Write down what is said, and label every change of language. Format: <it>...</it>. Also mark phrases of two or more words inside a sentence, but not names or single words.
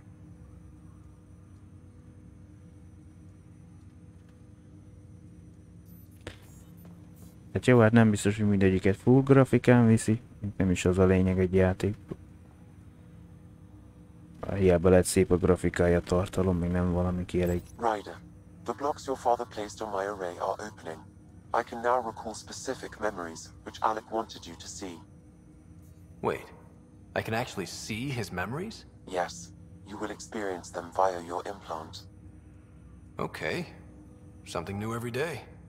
<hu>Hát jó, hát nem biztos, hogy mindegyiket full grafikán viszi, nem is az a lényeg egy játék. Hiába lehet szép a grafikája, tartalom, még nem valami kielég.</hu> <en>Ryder, the blocks your father placed on my array are opening. I can now recall specific memories, which Alec wanted you to see. Wait, I can actually see his memories? Yes, you will experience them via your implant. Okay, something new every day.</en>